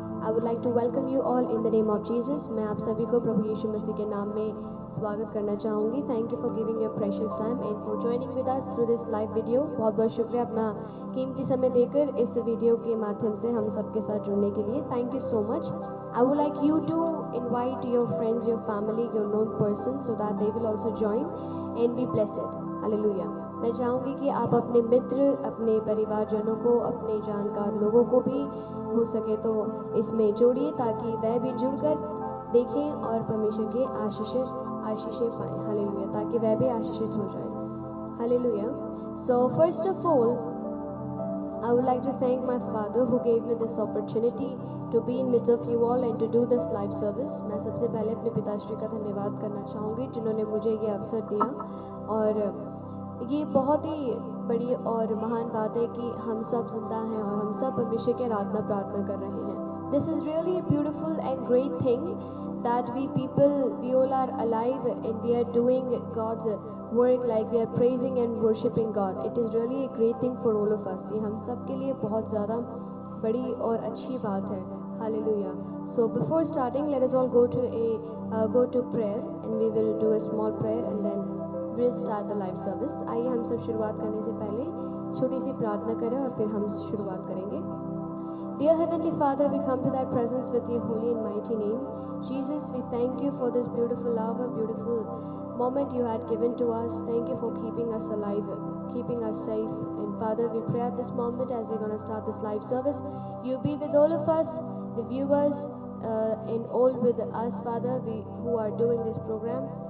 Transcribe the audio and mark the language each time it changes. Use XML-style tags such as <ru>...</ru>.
<en>I would like to welcome you all in the name of Jesus.</en> <hi>मैं आप सभी को प्रभु यीशु मसीह के नाम में स्वागत करना चाहूँगी।</hi> <en>Thank you for giving your precious time and for joining with us through this live video.</en> <hi>बहुत बहुत शुक्रिया अपना कीमती समय देकर इस वीडियो के माध्यम से हम सबके साथ जुड़ने के लिए।</hi> <en>Thank you so much. I would like you to invite your friends, your family, your known persons so that they will also join and be blessed. Hallelujah.</en> <hi>मैं चाहूँगी कि आप अपने मित्र, अपने परिवारजनों को, अपने जानकार लोगों को भी हो सके तो इसमें जोड़िए ताकि वह भी जुड़कर देखें और परमेश्वर के आशीषें पाएं। हालेलुया। ताकि वह भी आशीषित हो जाए। Hallelujah.</hi> <en>So first of all, I would like to thank my father who gave me this opportunity to be in midst of you all and to do this live service.</en> <hi>मैं सबसे पहले अपने पिताश्री का धन्यवाद करना चाहूँगी जिन्होंने मुझे ये अवसर दिया, और ये बहुत ही बड़ी और महान बात है कि हम सब जिंदा हैं और हम सब परमेश्वर की आराधना प्रार्थना कर रहे हैं।</hi> <en>This is really a beautiful and great thing that we all are alive and we are doing God's work, like we are praising and worshiping God. It is really a great thing for all of us.</en> <hi>ये हम सब के लिए बहुत ज़्यादा बड़ी और अच्छी बात है।</hi> <en>Hallelujah. So before starting, let us all go to prayer and we will do a small prayer and then we'll start the live service.</en> <hi>आइए हम सब शुरुआत करने से पहले छोटी सी प्रार्थना करें और फिर हम शुरुआत करेंगे।</hi> <en>Dear Heavenly Father, we come to thy presence with your holy and mighty name. Jesus, we thank you for this beautiful hour, beautiful moment you had given to us. Thank you for keeping us alive, keeping us safe. And Father, we pray at this moment as we're going to start this live service, you be with all of us, the viewers, and all with us, Father, who are doing this program.</en>